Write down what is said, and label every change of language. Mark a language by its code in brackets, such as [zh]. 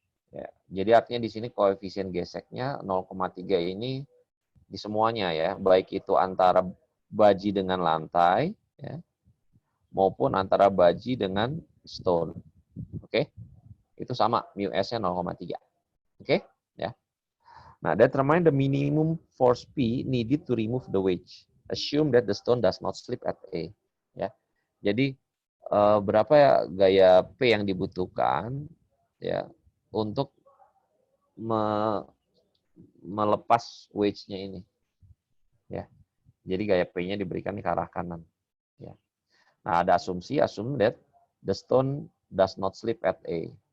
[id] Ya, jadi artinya di sini koefisien geseknya 0,3 ini di semuanya ya, baik itu antara baji dengan lantai ya, maupun antara baji dengan stone. Oke. Itu sama mu s-nya 0,3. Oke, ya. Nah, [en] determine the minimum force P needed to remove the wedge. Assume that the stone does not slip at A. [id] Ya. Jadi berapa ya gaya P yang dibutuhkan ya untuk melepas wedge-nya ini. Ya. Jadi gaya P-nya diberikan ke arah kanan. Ya. Nah, ada [en] assume that the stone does not slip at A.